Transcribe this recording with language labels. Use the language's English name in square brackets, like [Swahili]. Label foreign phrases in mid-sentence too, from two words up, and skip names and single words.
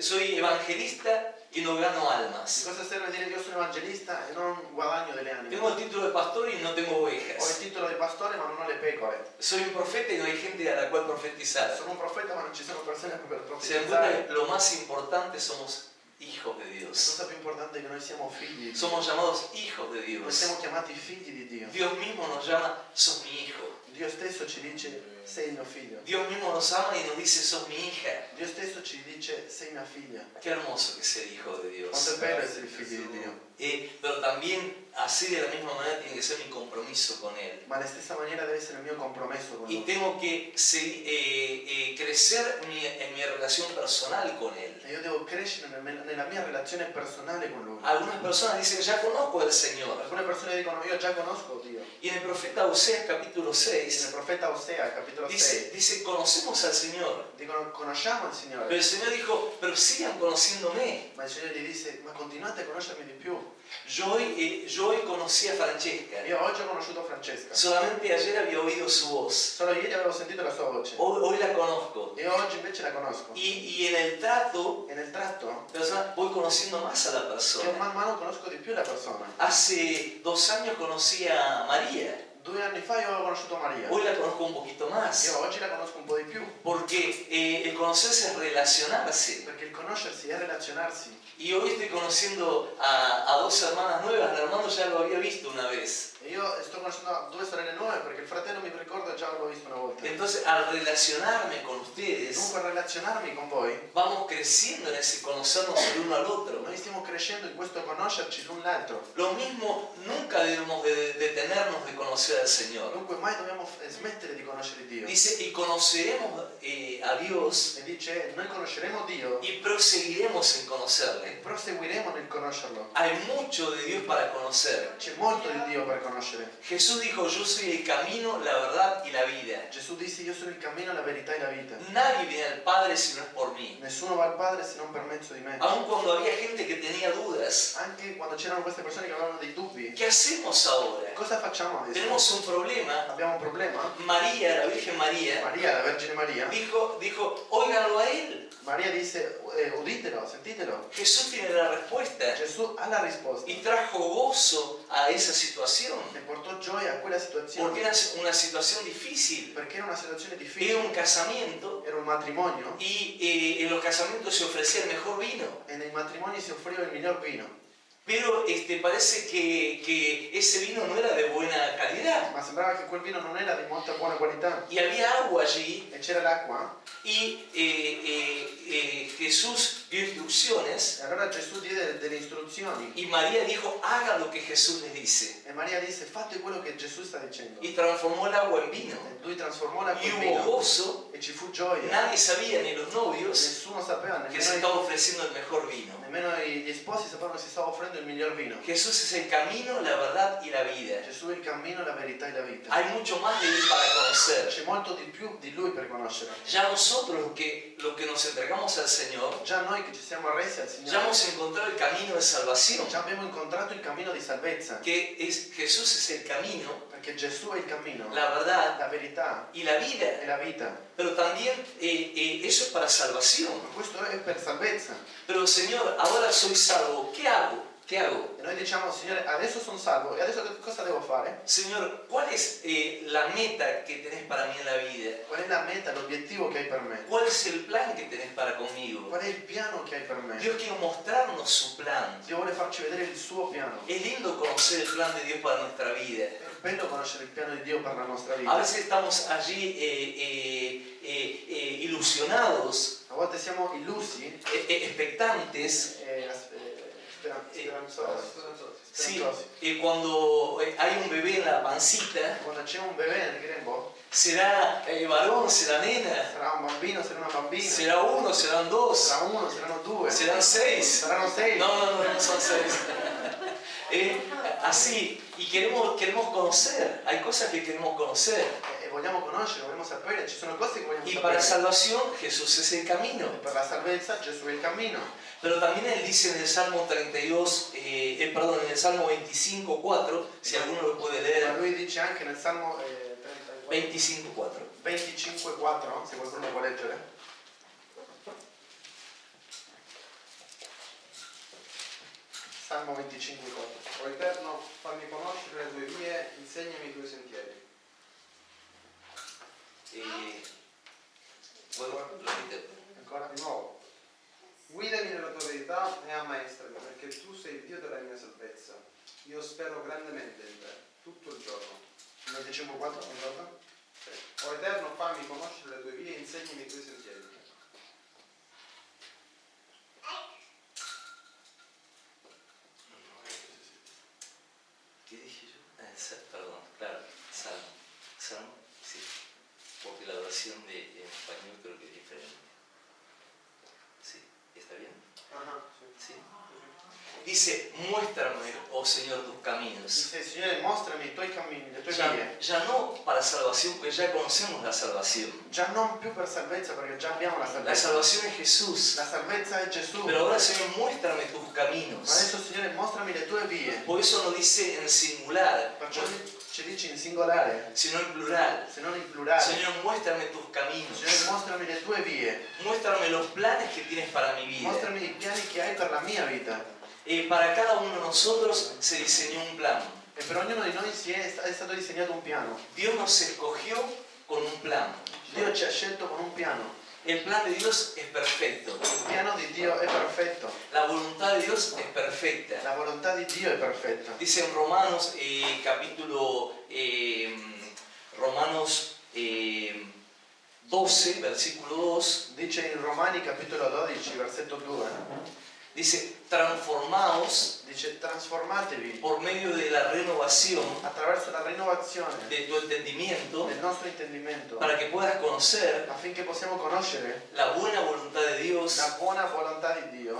[Spanish] Soy evangelista y no gano [Italian] Di [Spanish] almas. [Italian] cosa serve dire che io sono evangelista e non guadagno delle anime? [Spanish] Tengo el título de pastor y no tengo [Italian] Ho il [Spanish] ovejas. [Italian] titolo di pastore ma non ho le pecore. [Spanish] Soy un profeta y no hay gente a la cual profetizar. [Italian] Sono un profeta ma non ci sono persone per [Spanish] Se dan [Italian] profetizzare. [Spanish] cuenta, lo más importante somos hijos de [Italian] La [Spanish] Dios. [Italian] cosa più importante è che noi siamo figli di Dio. [Spanish] Somos llamados hijos de [Italian] Noi [Spanish] Dios. [Italian] siamo chiamati figli di Dio. [Spanish] Dios mismo nos llama, sos mi hijo. [Italian] Dio stesso ci dice sei mio figlio. [Spanish] Dios mismo nos ama y nos dice, sos mi hija. [Italian] Dio stesso ci dice sei mia figlia. [Spanish] Qué hermoso que es ser hijo de Dios. [Italian] Quanto è bello essere figli di Dio. [Spanish] Pero también así de la misma manera tiene que ser mi compromiso con Él. [Italian] Ma alla stessa maniera deve essere il mio compromesso con [Spanish] Y [Italian] Lui. [Spanish] tengo que crecer en mi relación personal con Él. [Italian] E io devo crescere nella mia relazione personale con Lui. [Spanish] Algunas personas dicen, ya conozco al Señor. [Italian] Alcune persone dicono io già conosco Dio. [Spanish] Y en el profeta Oseas capítulo Nel 6, [Italian] profeta Osea, capitolo capitolo 6. [Spanish] Dice, conocemos al Señor. [Italian] Dicono, conosciamo il [Spanish] Pero [Italian] Signore. [Spanish] el Señor dijo, pero sigan conociéndome. [Italian] Ma il Signore gli disse, ma continuate a conoscermi di più. [Spanish] Yo hoy conocí a Francesca. [Italian] Io oggi ho conosciuto Francesca. [Spanish] Solamente ayer había oído su voz. [Italian] Solo ieri avevo sentito la sua voce. [Spanish] Hoy la conozco. [Italian] E oggi invece la conosco. [Spanish] Y en el trato, [Italian] E nel tratto, [Spanish] voy conociendo más a la [Italian] io [Spanish] persona. [Italian] man mano conosco di più la persona. [Spanish] Hace 2 años conocí a María. [Italian] 2 anni fa io avevo conosciuto Maria. [Spanish] Hoy la conozco un poquito más. [Italian] Io oggi la conosco un po' di più. [Spanish] Porque el conocerse es relacionarse. [Italian] Perché il conoscersi è relazionarsi. [Spanish] Y hoy estoy conociendo a 2 hermanas nuevas. El hermano ya lo había visto una vez. [Italian] E io sto conoscendo 2 sorelle nuove perché il fratello mi ricordo già l'avevo visto una volta. [Spanish] Entonces, al relacionarme con ustedes, [Italian] Dunque, a relazionarmi con voi, [Spanish] vamos creciendo en ese conocernos el uno al otro. [Italian] noi stiamo crescendo in questo conoscerci l'un l'altro. [Spanish] Lo mismo, nunca debemos de detenernos de conocer al Señor. [Italian] Dunque mai dobbiamo smettere di conoscere Dio. [Spanish] Dice, y conoceremos a Dios [Italian] E dice, noi conosceremo Dio [Spanish] y proseguiremos en [Italian] e [Spanish] conocerle. [Italian] proseguiremo nel conoscerlo. [Spanish] Hay mucho de Dios para conocer. [Italian] C'è molto di Dio per conoscere. [Spanish] Jesús dijo, yo soy el camino, la verdad y la vida. [Italian] Gesù disse, io sono il cammino, la verità e la vita. [Spanish] Nadie viene al Padre si no es por mí. [Italian] Nessuno va al Padre se non per mezzo di me. [Spanish] Aun cuando había gente que tenía dudas, [Italian] Anche quando c'erano queste persone che avevano dei dubbi, [Spanish] ¿qué hacemos ahora? [Italian] cosa facciamo adesso? [Spanish] Tenemos un problema. [Italian] Abbiamo un problema? [Spanish] María, la Virgen María, [Italian] Maria, la Vergine Maria, [Spanish] dijo, óiganlo a él. [Italian] Maria disse, uditelo, sentitelo. [Spanish] Jesús tiene la respuesta [Italian] Gesù ha la risposta [Spanish] y trajo gozo a esa situación. [Italian] e portò gioia a quella situazione [Spanish] Porque era una situación difícil. [Italian] perché era una situazione [Spanish] Era [Italian] difficile, [Spanish] un casamiento [Italian] era un matrimonio [Spanish] y en los casamientos se ofrecía el mejor vino. [Italian] e nei matrimoni si offriva il miglior vino, [Spanish] Pero parece que ese vino no era de buena calidad. [Italian] ma sembrava che quel vino non era di molta buona qualità [Spanish] Y había agua allí [Italian] e c'era l'acqua [Spanish] y Jesús dio instrucciones [Italian] e allora Gesù diede delle istruzioni [Spanish] y María dijo, hagan lo que Jesús les dice. [Italian] e Maria disse, fate quello che Gesù sta dicendo. [Spanish] Y transformó el agua en vino. [Italian] E lui trasformò l'acqua [Spanish] Y [Italian] in [Spanish] hubo [Italian] vino [Spanish] gozo. [Italian] e ci fu gioia. [Spanish] Nadie sabía, ni los novios, [Italian] Nessuno sapeva, [Spanish] que se estaba ofreciendo el mejor vino. [Italian] nemmeno gli sposi sapevano che si stava offrendo il miglior vino. [Spanish] Jesús es el camino, la verdad y la vida. [Italian] Gesù è il cammino, la verità e la vita. [Spanish] Hay mucho más de él para conocer. [Italian] C'è molto di più di lui per conoscere. [Spanish] Ya nosotros los que nos entregamos al Señor, [Italian] Già noi che ci siamo arresi al [Spanish] ya [Italian] Signore, [Spanish] hemos encontrado el camino de salvación, [Italian] già abbiamo incontrato il cammino di salvezza, [Spanish] que Jesús es el camino, [Italian] perché Gesù è il cammino, [Spanish] la verdad [Italian] la verità [Spanish] y la [Italian] e [Spanish] vida. [Italian] la vita. [Spanish] Pero también eso es para salvación. [Italian] Ma questo è per salvezza. [Spanish] Pero Señor, ahora soy salvo, ¿qué hago? ¿Qué hago? [Italian] E noi diciamo, Signore, adesso sono salvo, e adesso cosa devo fare? [Spanish] Señor, ¿cuál es la meta que tenés para mí en la vida? [Italian] Qual è la meta, l'obiettivo che hai per me? [Spanish] ¿Cuál es el plan que tenés para conmigo? [Italian] Qual è il piano che hai per me? [Spanish] Dios quiere mostrarnos su plan. [Italian] Dio vuole farci vedere il suo piano. [Spanish] Es lindo conocer el plan de Dios para nuestra vida. [Italian] È bello conoscere il piano di Dio per la nostra [Spanish] A [Italian] vita. [Spanish] veces estamos allí ilusionados, [Italian] A volte siamo illusi, [Spanish] expectantes. Sí, [Italian] speranzosi. [Spanish] cuando hay un bebé en la pancita, [Italian] Quando c'è un bebè nel grembo, [Spanish] será varón, será nena, [Italian] sarà un bambino, sarà una bambina, [Spanish] será uno, serán dos, [Italian] sarà uno, saranno due, [Spanish] serán seis. [Italian] saranno sei. [Spanish] No son seis. Así, y queremos conocer, hay cosas que queremos conocer. [Italian] E vogliamo conoscere, vogliamo sapere, ci sono cose che vogliamo [Spanish] Y [Italian] sapere. [Spanish] para salvación Jesús es el camino. [Italian] E per la salvezza Gesù è il cammino. [Spanish] Pero también él dice en el Salmo 32, perdón, en el Salmo 25, 4, si alguno lo puede [Italian] Ma [Spanish] leer, [Italian] lui dice anche nel Salmo 25, 4. 25,4, se qualcuno lo può leggere. Salmo 25,4. O Eterno, fammi conoscere le tue vie, insegnami i tuoi sentieri. [Spanish] Bueno, repite. [Italian] Ancora? Di nuovo. Guidami nella tua verità e ammaestrami, perché tu sei il Dio della mia salvezza. Io spero grandemente in te, tutto il giorno. 25,4, ricorda? O Eterno, fammi conoscere le tue vie e insegnami i tuoi sentieri. [Spanish] ¿Qué dije yo? Perdón, claro, Salmo. Salmo, sí. Porque la versión en español creo que es diferente. Sí, ¿está bien? Ajá, Sí. Dice, muéstrame, oh Señor, tus caminos. [Italian] Dice, Signore, mostrami i tuoi cammini, le tue [Spanish] Ya, [Italian] vie. [Spanish] ya no para salvación, porque ya conocemos la salvación. [Italian] Già non più per salvezza, perché già abbiamo la [Spanish] La [Italian] salvezza. [Spanish] salvación es Jesús. [Italian] La salvezza è Gesù. [Spanish] Pero ahora, Señor, muéstrame tus [Italian] Ma [Spanish] caminos. [Italian] adesso, Signore, mostrami le tue vie. [Spanish] Por eso no dice en singular, [Italian] Perciò ci dici in singolare, [Spanish] sino en plural. [Italian] se non in plurale. [Spanish] Señor, muéstrame tus caminos. [Italian] Signore, mostrami le tue vie. [Spanish] Muéstrame los planes que tienes para mi vida. [Italian] Mostrami i piani che hai per la mia vita. [Spanish] Para cada uno de nosotros se diseñó un plan. [Italian] E per ognuno di noi è stato disegnato un piano. [Spanish] Dios nos escogió con un plan. [Italian] Dio ci ha scelto con un piano. [Spanish] El plan de Dios es perfecto. [Italian] Il piano di Dio è perfetto. [Spanish] La voluntad de Dios es perfecta. [Italian] La volontà di Dio è perfetta. [Spanish] Dice en Romanos Romanos 12, versículo 2, [Italian] Dice in Romani capitolo 12, versetto 2. [Spanish] dice, transformaos [Italian] Dice, trasformatevi [Spanish] por medio de la renovación [Italian] attraverso la rinnovazione [Spanish] de tu entendimiento [Italian] del nostro intendimento, [Spanish] para que puedas conocer [Italian] affinché possiamo conoscere [Spanish] la buena voluntad de Dios, [Italian] la buona volontà di Dio,